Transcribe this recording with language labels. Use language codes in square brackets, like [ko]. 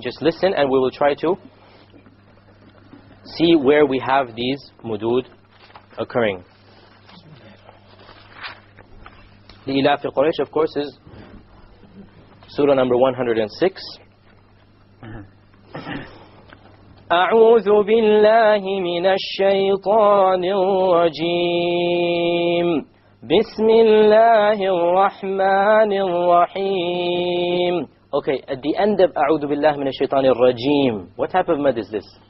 [en] Just listen, and we will try to see where we have these mudud occurring. The Ilaf Quraysh, of course, is Surah number 106. [ar] أعوذ بالله من الشيطان الرجيم بسم الله الرحمن الرحيم. [en] Okay, at the end of [ar] أعوذ بالله من الشيطان الرجيم, [en] what type of mad is this?